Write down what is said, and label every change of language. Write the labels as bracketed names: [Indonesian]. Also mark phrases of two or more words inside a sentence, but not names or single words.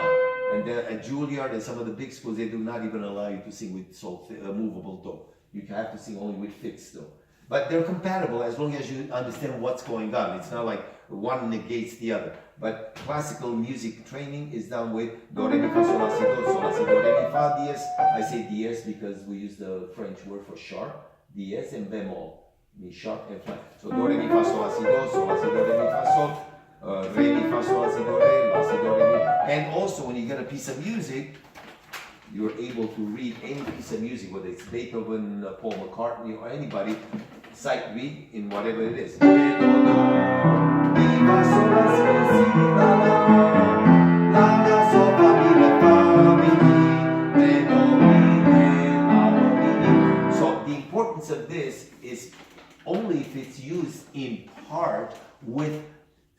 [English] And at Juilliard and some of the big schools, they do not even allow you to sing with movable Do. You have to sing only with fixed Do. But they're compatible as long as you understand what's going on. It's not like one negates the other. But classical music training is done with Do, Re, Mi, Fa, Sol, La, Si, Do, Sol, La, Si, Do, Re, Mi, Fa, Diez. I say Diez because we use the French word for sharp, Diez, and bemol. Mi sharp and flat. So Do, Re, Mi, Fa, Sol, La, Si, Do, Sol, La, Si, Do, Re, Mi, Fa, Sol, Re, Mi, Fa, Sol, La, Si, Do, Re, La, Si, Do, Re, Mi. And also when you get a piece of music, you're able to read any piece of music, whether it's Beethoven, Paul McCartney, or anybody, sight read in whatever it is. So the importance of this is only if it's used in part with sight reading.